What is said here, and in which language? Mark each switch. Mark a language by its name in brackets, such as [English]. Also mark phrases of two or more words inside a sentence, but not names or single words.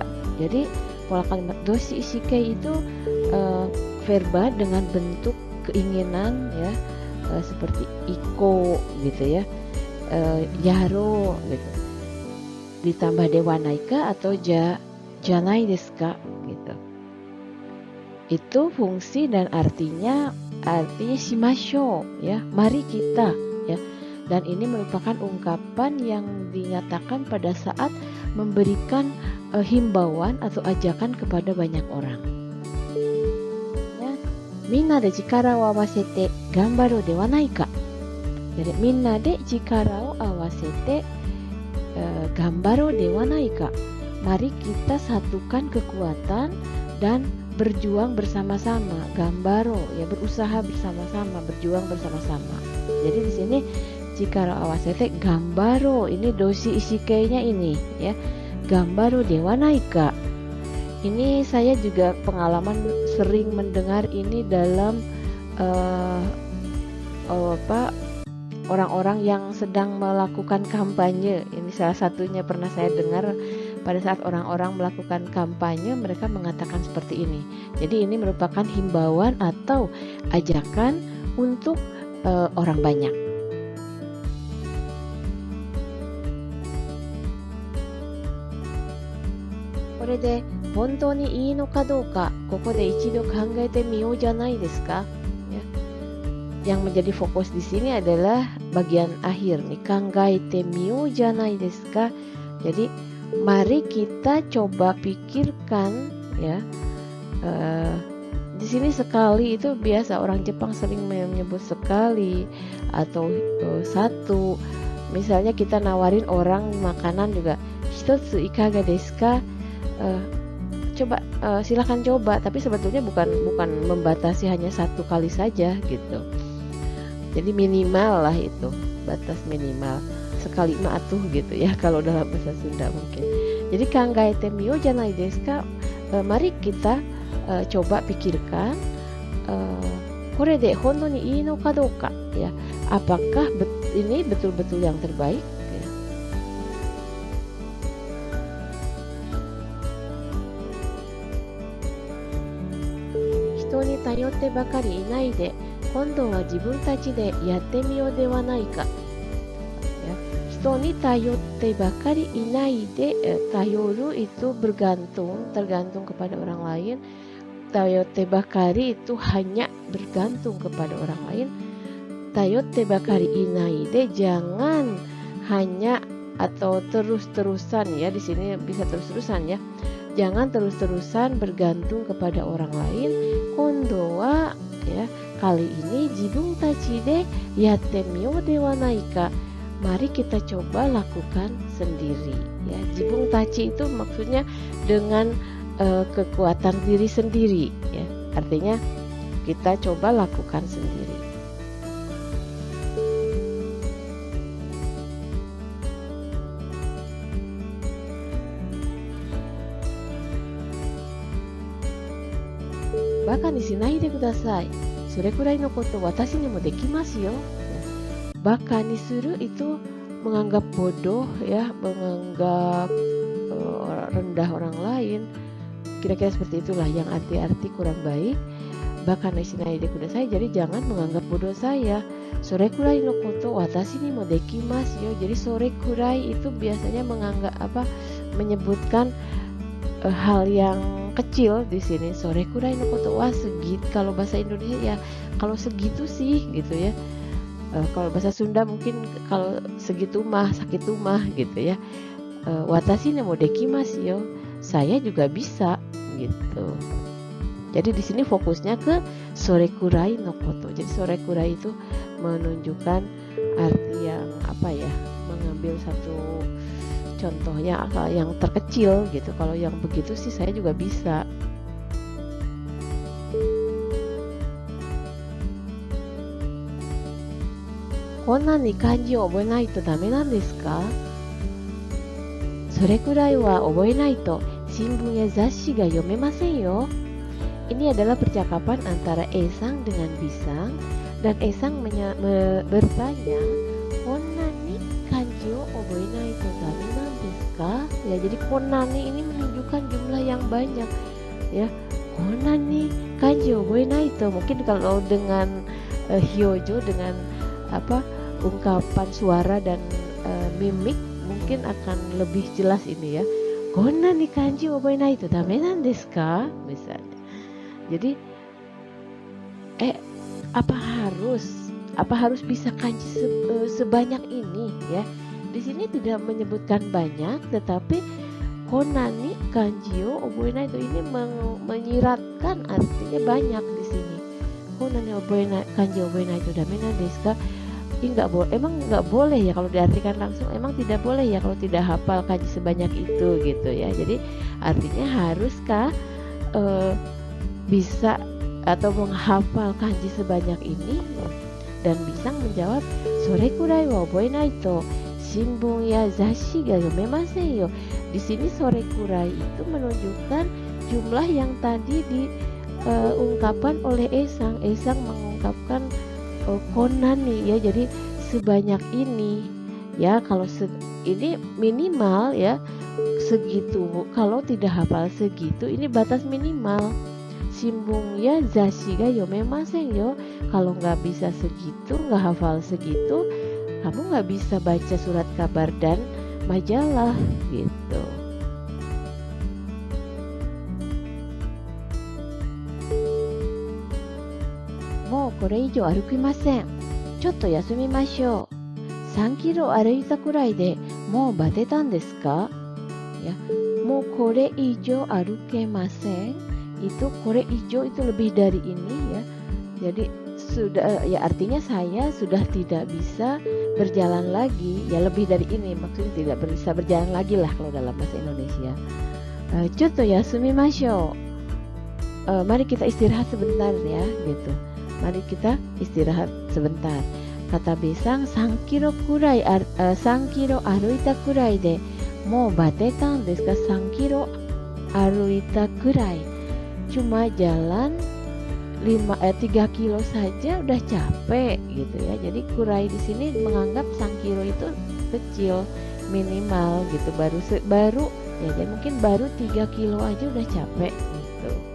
[Indonesian] Jadi pola kalimat [Japanese] 動詞意志形 [Indonesian] itu verba dengan bentuk keinginan ya, seperti iko gitu ya, yaro gitu, ditambah [Japanese] ではないか [Indonesian] atau [Japanese] じゃないですか [Indonesian] gitu. Itu fungsi dan artinya shimashou ya, mari kita ya. Dan ini merupakan ungkapan yang dinyatakan pada saat memberikan himbauan atau ajakan kepada banyak orang. Ya, [Japanese] みんなで力を合わせて頑張ろうではないか. Jadi みんなで力を合わせて頑張ろうではないか. [Indonesian] Mari kita satukan kekuatan dan berjuang bersama-sama, gambaro ya, berusaha bersama-sama, berjuang bersama-sama. Jadi di sini [Japanese] 力合わせて頑張ろう, [Indonesian] ini [Japanese] 動詞意志形- [Indonesian] nya ini ya, [Japanese] 頑張ろうではないか. [Indonesian] Ini saya juga pengalaman sering mendengar ini dalam orang-orang yang sedang melakukan kampanye. Ini salah satunya pernah saya dengar. Pada saat orang-orang melakukan kampanye, mereka mengatakan seperti ini. Jadi ini merupakan himbauan atau ajakan untuk orang banyak. [Japanese] Korede 本当にいいのかどうか、ここで一度考えてみようじゃないですか. [Indonesian] Ya. Yang menjadi fokus di sini adalah bagian akhir nih, [Japanese] 考えてみようじゃないですか. [Indonesian] Jadi mari kita coba pikirkan ya. Di sini sekali itu biasa orang Jepang sering menyebut sekali atau satu. Misalnya kita nawarin orang makanan juga, [Japanese] 一ついかがですか? [Indonesian] Coba silahkan coba, tapi sebetulnya bukan membatasi hanya satu kali saja gitu. Jadi minimal lah itu, batas minimal sekali [Sundanese] mah atuh [Indonesian] gitu ya kalau dalam bahasa Sunda mungkin. [Japanese] Jadi 考えてみようじゃないですか, [Indonesian] mari kita coba pikirkan [Japanese] これで本当にいいのかどうか [Indonesian] ya, apakah ini betul-betul yang terbaik ya. [Japanese] 人に頼ってばかりいないで今度は自分たちでやってみようではないか ya. 人に頼ってばかりいないで、頼る [Indonesian] itu bergantung, tergantung kepada orang lain. [Japanese] 頼ってばかり [Indonesian] itu hanya bergantung kepada orang lain. [Japanese] 頼ってばかりいないで, [Indonesian] jangan hanya atau terus-terusan ya, di sini bisa terus-terusan ya. Jangan terus-terusan bergantung kepada orang lain. [Japanese] 今度は [Indonesian] ya, kali ini [Japanese] 自分たちでやってみようではないか. [Indonesian] Mari kita coba lakukan sendiri ya. [Japanese] 自分たち [Indonesian] itu maksudnya dengan kekuatan diri sendiri ya. Artinya kita coba lakukan sendiri. [Japanese] 馬鹿にしないでください. それくらいのこと私にもできますよ。馬鹿にする [Indonesian] itu menganggap bodoh ya, menganggap rendah orang lain. Kira-kira seperti itulah yang arti-arti kurang baik. [Japanese] 馬鹿にしないでください, [Indonesian] jadi jangan menganggap bodoh saya. [Japanese] それくらいのこと私にもできますよ. [Indonesian] Jadi [Japanese] それくらい [Indonesian] itu biasanya menganggap menyebutkan hal yang kecil di sini. [Japanese] それくらいのこと, [Indonesian] wah segitu. Kalau bahasa Indonesia ya kalau segitu sih gitu ya. Kalau bahasa Sunda mungkin kalau segitu mah, [Sundanese] sakitu mah [Indonesian] gitu ya. [Japanese] 私にもできますよ, [Indonesian] saya juga bisa gitu. Jadi di sini fokusnya ke [Japanese] それくらいのこと. [Indonesian] Jadi [Japanese] それくらい [Indonesian] itu menunjukkan arti yang apa ya, mengambil satu contohnya yang terkecil gitu. Kalau yang begitu sih saya juga bisa. [Japanese] こんなに漢字を覚えないとダメなんですか? それくらいは覚えないと新聞や雑誌が読めませんよ. [Indonesian] Ini adalah percakapan antara Esang dengan Bisang, dan Esang bertanya, [Japanese] こんなに漢字を覚えないとダメなんですか? [Indonesian] Ya, jadi [Japanese] こんなに [Indonesian] ini menunjukkan jumlah yang banyak ya. [Japanese] こんなに漢字を覚えないと, [Indonesian] mungkin kalau dengan hyojo, dengan ungkapan suara dan mimik mungkin akan lebih jelas ini ya. [Japanese] こんなに漢字覚えないとダメなんですか? [Indonesian] Misalnya. Jadi apa harus bisa kanji sebanyak ini ya? Di sini tidak menyebutkan banyak, tetapi [Japanese] こんなに漢字を覚えないと [Indonesian] ini menyiratkan artinya banyak di sini. [Japanese] こんなに漢字覚えないとダメなんですか? [Indonesian] Ini emang nggak boleh ya kalau diartikan langsung, emang tidak boleh ya kalau tidak hafal kanji sebanyak itu gitu ya. Jadi artinya haruskah bisa atau menghafal kanji sebanyak ini? Dan Bisang menjawab, [Japanese] それくらいは覚えないと新聞や雑誌が読めませんよ. [Indonesian] Di sini [Japanese] それくらい [Indonesian] itu menunjukkan jumlah yang tadi diungkapkan oleh Esang. Esang mengungkapkan konna nih ya, jadi sebanyak ini ya. Kalau ini minimal ya segitu. Kalau tidak hafal segitu, ini batas minimal. [Japanese] 新聞や雑誌が読めませんよ. [Indonesian] Kalau nggak bisa segitu, nggak hafal segitu, kamu nggak bisa baca surat kabar dan majalah gitu. [Japanese] これ以上歩きません。ちょっと休みましょう。3キロ歩いたくらいでもうバテたんですか? [Indonesian] Ya, mau [Japanese] これ以上歩けません, [Indonesian] itu [Japanese] これ以上 [Indonesian] itu lebih dari ini ya. Jadi sudah ya, artinya saya sudah tidak bisa berjalan lagi, ya lebih dari ini, maksudnya tidak bisa berjalan lagi lah kalau dalam bahasa Indonesia. [Japanese] ちょっと休みましょう. [Indonesian] Mari kita istirahat sebentar ya, gitu. Mari kita istirahat sebentar. Kata Besang, [Japanese] 3キロくらい、3キロ歩いたくらいでもうバテたんですか? 3キロ歩いたくらい. [Indonesian] Cuma jalan 3 kilo saja udah capek gitu ya. Jadi kurai di sini menganggap 3 kilo itu kecil, minimal gitu. Baru ya, jadi mungkin baru 3 kilo aja udah capek gitu.